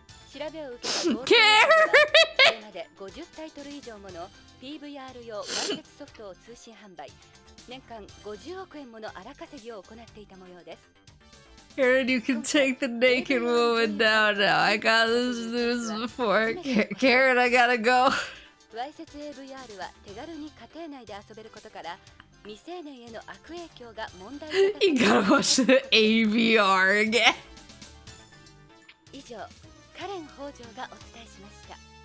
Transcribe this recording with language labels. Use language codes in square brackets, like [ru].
[ja] 調べを受けたゴールドエイジョはこれまで50タイトル以上もの PVR 用わいせつソフトを通信販売、年間50億円もの荒稼ぎを行っていた模様です。 [en] Karen, you can take the naked woman down now. I got this before. Karen, I gotta go. [ja] わいせつ AVR は手軽に家庭内で遊べることから未成年への悪影響が問題になってい [en] You [ja] ます。 [en] gotta watch the AVR again. [ja] 以上、カレン北条がお伝えしました。